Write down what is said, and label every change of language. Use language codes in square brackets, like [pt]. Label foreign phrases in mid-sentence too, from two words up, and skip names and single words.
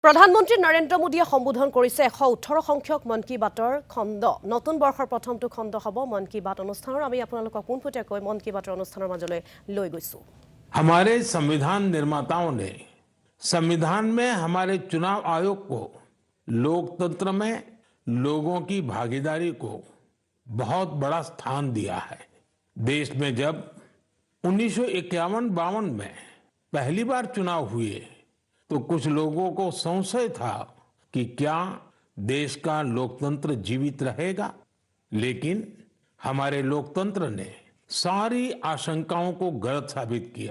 [as] প্ৰধানমন্ত্ৰী নৰেন্দ্ৰ মোদীয়ে সম্বোধন কৰিছে 118 সংখ্যক মন কী বাতৰ খণ্ড নতুন বৰ্ষৰ প্ৰথমটো খণ্ড হ'ব মন কী বাত অনুষ্ঠানৰ আমি আপোনালোকক পোনপটীয়াকৈ মন কী বাতৰ অনুষ্ঠানৰ মাজলৈ লৈ গৈছো। [hi] हमारे संविधान निर्माताओं ने संविधान में हमारे चुनाव आयोग को लोकतंत्र में लोगों की भागीदारी को बहुत बड़ा स्थान दिया है। देश में जब 1951-52 में पहली बार चुनाव हुए तो कुछ लोगों को संशय था कि क्या देश का लोकतंत्र जीवित रहेगा, लेकिन हमारे लोकतंत्र ने सारी आशंकाओं को गलत साबित किया।